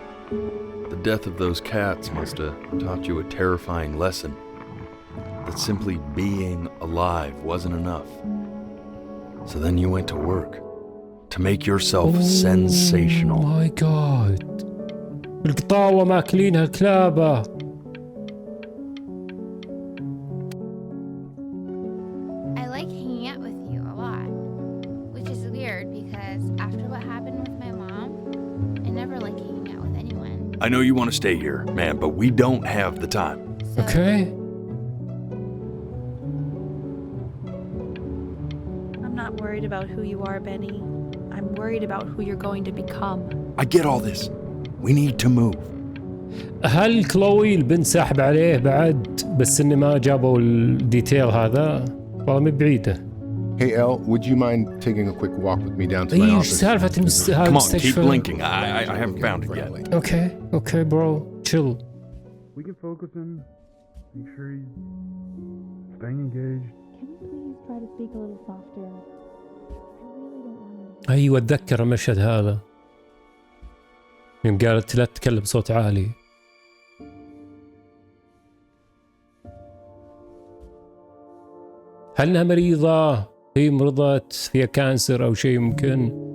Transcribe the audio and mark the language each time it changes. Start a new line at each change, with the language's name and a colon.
English: The death of those cats must have taught you a terrifying lesson. That simply being alive wasn't enough. So then you went to work to make yourself sensational. Oh my god.
Arabic: القطاوة ماكلينها الكلابة.
English: I like hanging out with you a lot, which is weird because after what happened with my mom, I never like hanging out with anyone. I know you want to stay here, man, but we don't have the time. Okay. I'm not worried about who you are, Benny. I'm worried about who you're going to become. I get all this. We need to move.
Arabic: هل كلوي البنت ساحب عليه بعد بس إن ما جابوا الديتيل هذا؟ والله من بعيدة.
English: Hey Elle, would you mind taking a quick walk with me down to my office?
Arabic: سالفة
English: Come on, keep blinking. I haven't found it yet. Okay, bro, chill. We can focus in, make sure he's staying engaged. Can you please try to speak a little softer?
Arabic: أيوة أتذكر المشهد هذا. يوم قالت لا تتكلم بصوت عالي. هل انها مريضة؟ هي مرضت فيها كانسر او شيء يمكن؟